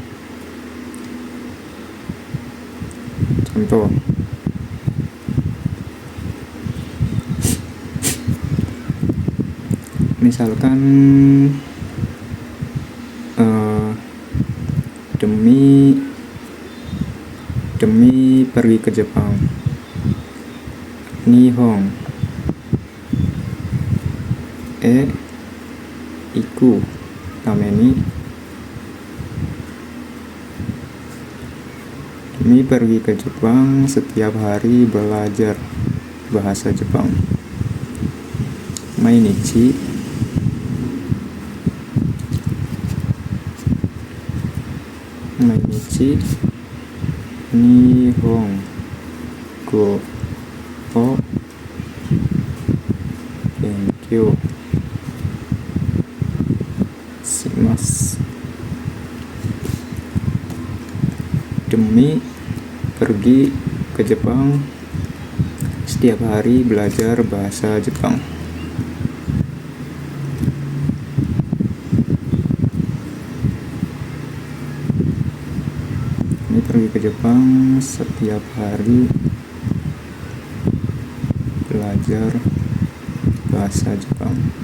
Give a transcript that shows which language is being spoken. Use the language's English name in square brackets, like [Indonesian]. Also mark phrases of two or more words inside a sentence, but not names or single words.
[Indonesian] Contoh, misalkan demi pergi ke Jepang, [Japanese] 日本行くために [Indonesian] Mi pergi ke Jepang setiap hari belajar bahasa Jepang. [Japanese] 毎日日本語を勉強します. [Indonesian] Demi pergi ke Jepang setiap hari belajar bahasa Jepang. Ini pergi ke Jepang setiap hari belajar bahasa Jepang.